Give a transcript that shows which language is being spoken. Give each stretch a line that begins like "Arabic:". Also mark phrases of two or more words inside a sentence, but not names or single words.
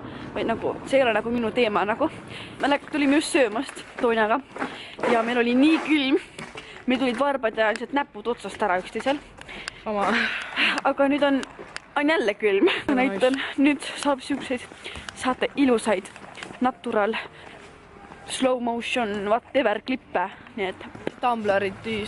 Estonian: Või nagu see ei ole nagu minu teema nagu. Me tulime just söömast Toonjaga ja meil oli nii külm. Meil tulid varbad ja lihtsalt näpud otsast ära üksteisel. Aga nüüd on jälle külm. Näitan, nüüd saab siukseid, saate ilusaid
English: natural, slow motion, whatever
Estonian: klippe. Nii et Tumblerid tüüs.